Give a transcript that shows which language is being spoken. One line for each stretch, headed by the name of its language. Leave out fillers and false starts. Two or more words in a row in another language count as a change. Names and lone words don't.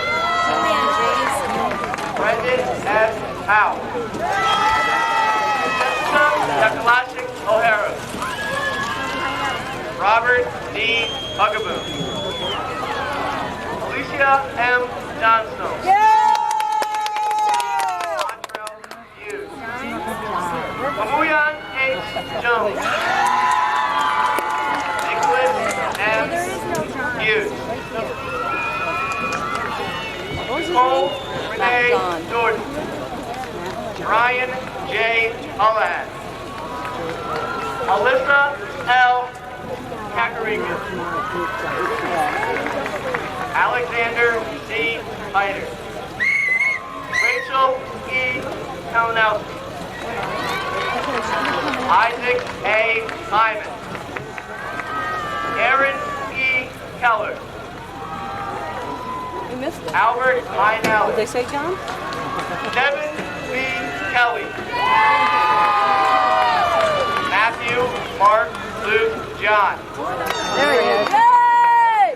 English: Brendan S. Howe. Jessica Yakalashik O'Hara. Robert D. Hugaboon. Alicia M. Johnstone. Montreal Hughes. Mamuyan H. Jones. Nicholas M. Hughes. Nicole Renee J. Jordan. Ryan J. Hullahan. Alyssa L. Kakarika. Alexander C. Hyder. Rachel E. Kalinowski. Isaac A. Hyman. Aaron E. Keller. We missed it. Albert Lionel. Did they say John? Devin B. Kelly. Matthew, Mark, Luke, John. There he is. Yay!